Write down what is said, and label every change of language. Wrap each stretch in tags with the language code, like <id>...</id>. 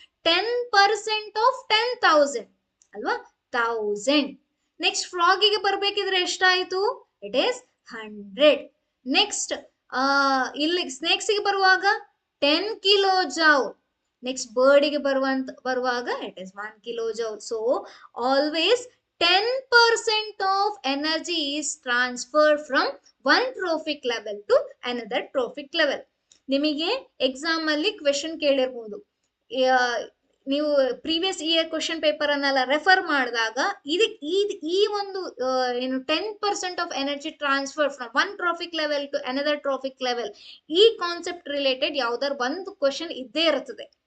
<en>10% of 10,000 ಅಲ್ವಾ? 1000.</en> <kn>Next ಫ್ರಾಗಿಗೆ ಬರ್ಬೇಕಿದ್ರೆ ಎಷ್ಟಾಯ್ತು?</kn> <en>It is 100.</en> <kn>Next ಇಲ್ಲಿ ಸ್ನೇಕ್ಸ್ ಗೆ ಬರುವಾಗ 10 ಕಿಲೋ ಜೌಲ್. ನೆಕ್ಸ್ಟ್ ಬರ್ಡಿಗೆ ಬರುವಾಗ it is 1 kilo joule.</kn> <en>So always 10% of energy is transferred from one trophic level to another trophic level.</en> <kn>ನಿಮಗೆ exam ಅಲ್ಲಿ question ಕೇಳಿರ್ಬೋದು, ನೀವು previous year question paper ಅನ್ನೆಲ್ಲ refer ಮಾಡಿದಾಗ ಈ ಒಂದು ಏನು</kn> <en>10% of energy transfer from one trophic level</en> <kn>to another traffic level, ಈ concept related ಯಾವ್ದಾರು ಒಂದು ಕ್ವೆಶನ್ ಇದ್ದೇ ಇರ್ತದೆ.</kn>